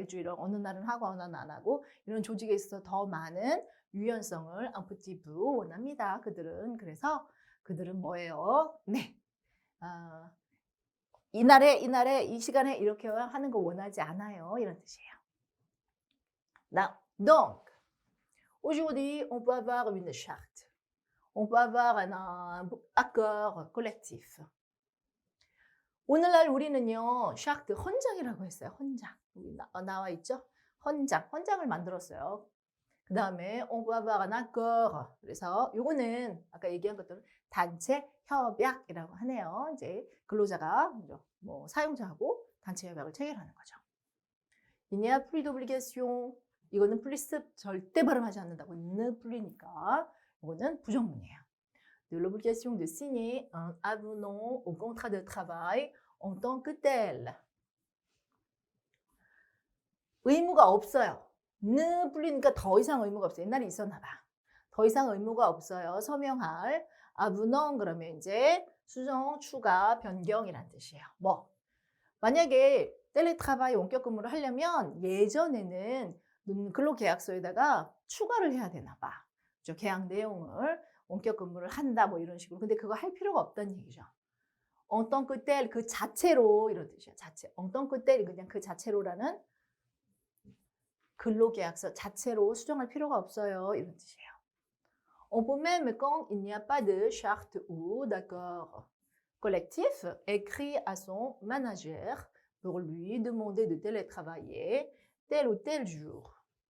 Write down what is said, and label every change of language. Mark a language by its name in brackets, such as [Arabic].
[Korean] 일주일을 어느 날은 하고 어느 날은 안 하고 이런 조직에 있어서 더 많은 유연성을 amplitude 원합니다. 그들은 그래서 그들은 뭐예요? 네, 이날에 이 시간에 이렇게 하는 거 원하지 않아요. 이런 뜻이에요. [French] Donc, aujourd'hui, on peut avoir une charte. On peut avoir un accord collectif. [Korean] 오늘날 우리는요, 샤크트 헌장이라고 했어요. 헌장. 여기 나와 있죠? 헌장을 만들었어요. 그 다음에 [French] on peut avoir un accord. [Korean] 그래서 요거는 아까 얘기한 것처럼 단체 협약이라고 하네요. 이제 근로자가 뭐 사용자하고 단체 협약을 체결하는 거죠. [French] Il n'y a plus d'obligation. [Korean] 이거는 플리스 절대 발음하지 않는다고 는 풀리니까 이거는 부정문이에요. [French] De l'obligation de signer un avenant au contrat de travail en tant que tel. [Korean] 의무가 없어요. 는 풀리니까 더 이상 의무가 없어요. 옛날에 있었나 봐. 더 이상 의무가 없어요. 서명할 avenant 그러면 이제 수정, 추가, 변경이란 뜻이에요. 뭐 만약에 텔레트라바이 원격 근무를 하려면 예전에는 근로계약서에다가 추가를 해야 되나 봐. 그렇죠? 계약 내용을 원격 근무를 한다 뭐 이런 식으로. 근데 그거 할 필요가 없다는 얘기죠. 어떤 그때 그 자체로 이런 뜻이야. 자체. 어떤 그때 그냥 그 자체로라는 근로계약서 자체로 수정할 필요가 없어요. 이런 뜻이에요. [French] On peut même quand il n'y a pas de charte ou d'accord collectif écrit à son manager pour lui demander de télétravailler tel ou tel jour.